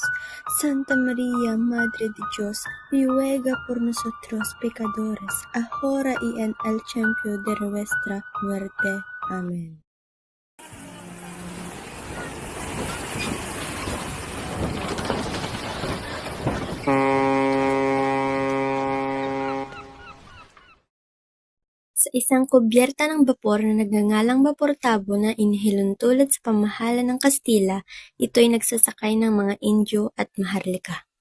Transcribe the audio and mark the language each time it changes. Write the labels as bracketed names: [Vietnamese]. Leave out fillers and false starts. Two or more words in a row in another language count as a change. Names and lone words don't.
[Spanish] Santa María, Madre de Dios, ruega por nosotros pecadores, ahora y en el tiempo de nuestra muerte. Amén. [Filipino] Sa isang kubyerta ng bapor na nagngangalang Bapor Tabo na inihiluntulad sa pamahalaan ng Kastila, ito'y nagsasakay ng mga Indio at Maharlika.